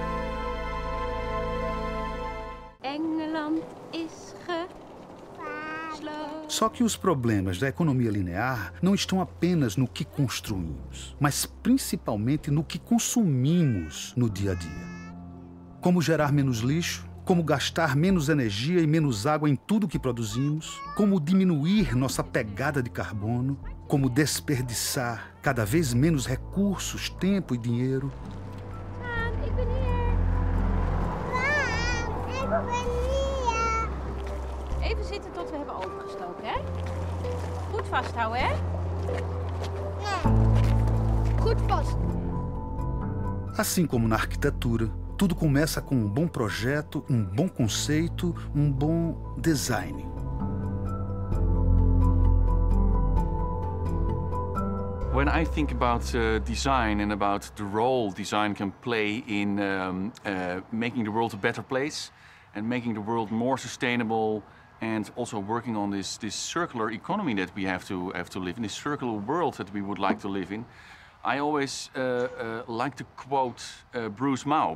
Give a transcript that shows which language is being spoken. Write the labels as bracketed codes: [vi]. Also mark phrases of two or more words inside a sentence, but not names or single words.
[nl] Engeland is geslaagd. [pt] Só que os problemas da economia linear não estão apenas no que construímos, mas principalmente no que consumimos no dia a dia. Como gerar menos lixo, como gastar menos energia e menos água em tudo que produzimos, como diminuir nossa pegada de carbono, como desperdiçar cada vez menos recursos, tempo e dinheiro. [nl] Even zitten tot we hebben overgestoken, hè? Goed vasthouden, hè? Goed vast. [pt] Assim como na arquitetura, tudo começa com um bom projeto, um bom conceito, um bom design. [en] When I think about design and about the role design can play in making the world a better place and making the world more sustainable, and also working on this circular economy that we have to live in, this circular world that we would like to live in, I always like to quote Bruce Mau.